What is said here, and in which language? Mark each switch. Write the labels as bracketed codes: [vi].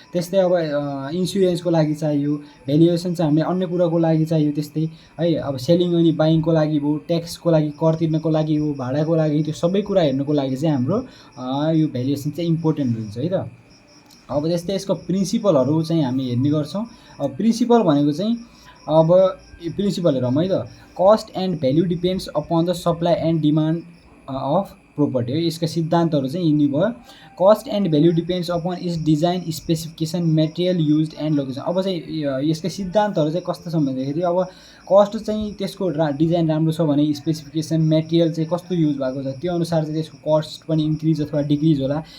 [ne] त्यस्तै अब इन्सुरेन्सको लागि चाहियो। भ्यालुएसन चाहिँ हामीले अन्य कुराको लागि चाहियो त्यस्तै है। अब सेलिङ अनि बाइङको लागि भयो, ट्याक्सको लागि, कर तिर्नको लागि हो, भाडाको लागि, त्यो सबै कुरा हेर्नुको लागि चाहिँ हाम्रो यो भ्यालुएसन चाहिँ इम्पोर्टेन्ट हुन्छ है त। अब त्यस्तै यसको प्रिन्सिपलहरू चाहिँ हामी हेर्ने गर्छौँ। अब प्रिन्सिपल भनेको चाहिँ अब प्रिन्सिपल हेरौँ है त। [en] Cost and value depends upon the supply and demand of property है। [ne] यसका सिद्धान्तहरू चाहिँ यिनी भयो। [en] Cost and value depends upon its design, specification, material used and location. [ne] अब चाहिँ यसका सिद्धान्तहरू चाहिँ कस्तो छ भन्दाखेरि अब कस्ट चाहिँ त्यसको डिजाइन राम्रो छ भने स्पेसिफिकेसन, मेटेरियल चाहिँ कस्तो युज भएको छ त्यो अनुसार चाहिँ त्यसको कस्ट पनि इन्क्रिज अथवा डिक्रिज होला।